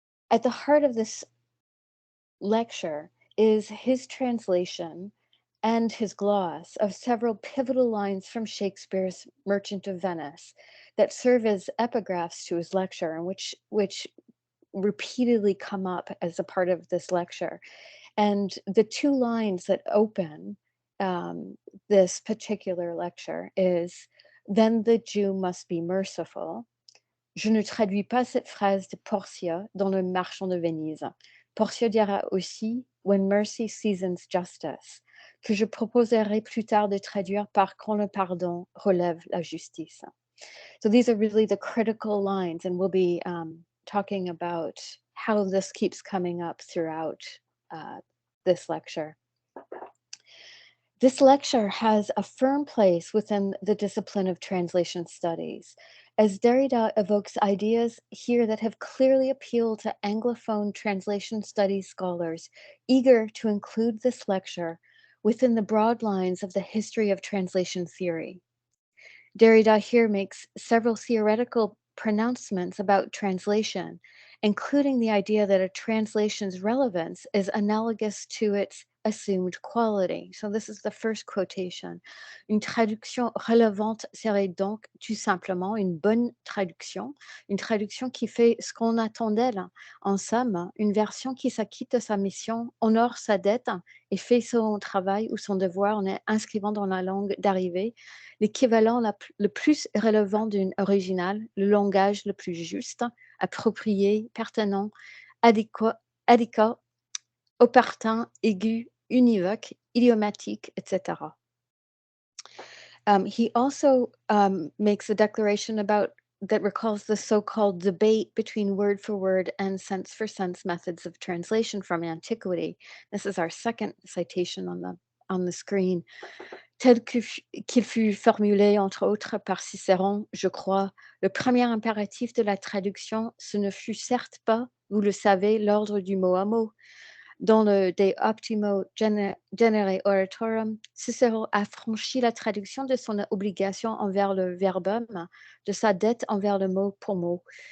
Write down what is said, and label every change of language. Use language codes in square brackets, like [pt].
[en] At the heart of this lecture is his translation and his gloss of several pivotal lines from Shakespeare's Merchant of Venice that serve as epigraphs to his lecture, and which repeatedly come up as a part of this lecture. And the two lines that open this particular lecture is, "Then the Jew must be merciful." [fr] Je ne traduis pas cette phrase de Portia dans Le Marchand de Venise. Portia dira aussi, [en] "When mercy seasons justice," [fr] que je proposerai plus tard de traduire par "Quand le pardon relève la justice." [en] So these are really the critical lines, and we'll be talking about how this keeps coming up throughout this lecture. This lecture has a firm place within the discipline of translation studies, as Derrida evokes ideas here that have clearly appealed to Anglophone translation studies scholars eager to include this lecture within the broad lines of the history of translation theory. Derrida here makes several theoretical pronouncements about translation, including the idea that a translation's relevance is analogous to its assumed quality. So this is the first quotation. [fr] Une traduction relevante serait donc tout simplement une bonne une traduction qui fait ce qu'on attend d'elle. En somme, une version qui s'acquitte de sa mission, honore sa dette et fait son travail ou son devoir en inscrivant dans la langue d'arrivée l'équivalent le plus relevant d'une originale, le langage le plus juste, approprié, pertinent, adéquat, opportun, aigu, univoque, idiomatique, etc. [en] He also makes a declaration that recalls the so-called debate between word for word and sense for sense methods of translation from antiquity. This is our second citation on the screen. [fr] Tel qu'il fut formulé, entre autres, par Cicéron, je crois, le premier impératif de la traduction, ce ne fut certes pas, vous le savez, l'ordre du mot à mot. Dans le De Optimo Genere Oratorum, Cicéron a franchi la traduction de son obligation envers le verbum, de sa dette envers le mot pour mot.